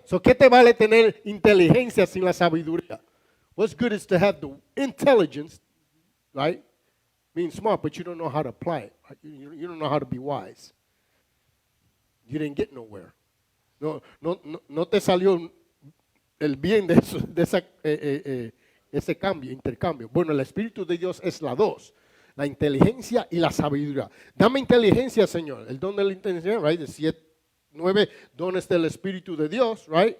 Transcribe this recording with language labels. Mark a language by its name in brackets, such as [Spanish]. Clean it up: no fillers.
[Spanish] So, ¿qué te vale tener inteligencia sin la sabiduría? [English] What's good is to have the intelligence, right? Being smart, but you don't know how to apply it. Right? You don't know how to be wise. You didn't get nowhere. [Spanish] No te salió el bien de eso, de ese intercambio. Bueno, el Espíritu de Dios es la 2. La inteligencia y la sabiduría. Dame inteligencia, Señor. El don de la inteligencia, right? De 9 dones del Espíritu de Dios, right?